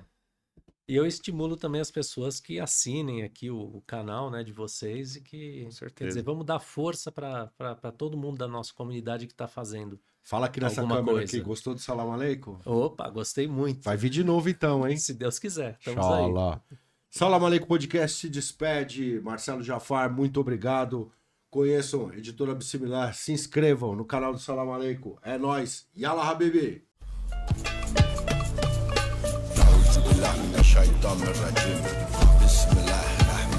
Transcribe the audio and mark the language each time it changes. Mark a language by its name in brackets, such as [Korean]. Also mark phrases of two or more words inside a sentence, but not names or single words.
[Portuguese] E eu estimulo também as pessoas que assinem aqui o canal, né, de vocês e que, Com certeza. quer dizer, vamos dar força para todo mundo da nossa comunidade que está fazendo. Fala aqui nessa Alguma câmera coisa. aqui, gostou do Salam Aleikum? Opa, gostei muito. Vai vir de novo então, hein? Se Deus quiser, estamos aí. Inshallah. Salam Aleikum Podcast se despede. Marcelo Jafar, muito obrigado. Conheçam a Editora Bissimilar, se inscrevam no canal do Salam Aleikum. É nóis. [Arabic] يلا حبيبي. أعوذ بالله من الشيطان الرجيم بسم الله الرحمن